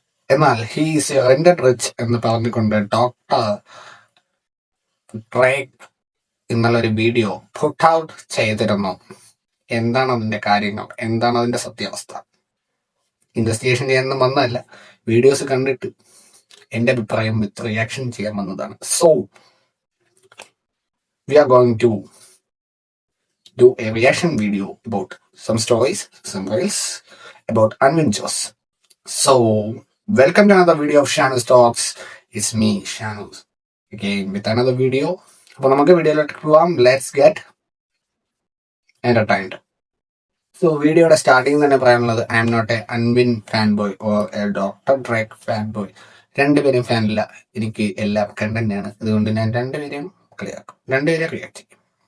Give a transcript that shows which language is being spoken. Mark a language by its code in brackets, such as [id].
[ml] എന്നാൽ he's rented rich എന്ന് പറഞ്ഞുകൊണ്ട് ഡോക്ടർ ഡ്രേക്ക് എന്നുള്ളൊരു വീഡിയോ പുട്ട് ഔട്ട് ചെയ്തിരുന്നു. എന്താണ് അതിന്റെ കാര്യങ്ങൾ? എന്താണ് അതിന്റെ സത്യാവസ്ഥ? ഇൻവെസ്റ്റിഗേഷൻ ചെയ്യാനൊന്നും വന്നതല്ല, വീഡിയോസ് കണ്ടിട്ട് എന്റെ അഭിപ്രായം വിത്ത് റിയാക്ഷൻ ചെയ്യാൻ വന്നതാണ്. [en] So we are going to do a reaction video about some stories, some reels about Anvin Jose. So, welcome to another video of Shanus Talks. It's me, Shanus, again with another video. [ml] അപ്പോൾ നമുക്ക് വീഡിയോയിലോട്ട് പോവാം. [en] Let's get entertained. [ml] So വീഡിയോയുടെ starting തന്നെ പറയാനുള്ളത്, [en] I'm not a Anvin fan boy or a doctor Drake fan boy. [ml] രണ്ടുപേരും ഫാനില്ല. എനിക്ക് എല്ലാം കണ്ടന്റാണ്. അതുകൊണ്ട് ഞാൻ രണ്ടുപേരെയും കളിയാക്കും, രണ്ടുപേരെ റിയാക്ട് ചെയ്യും.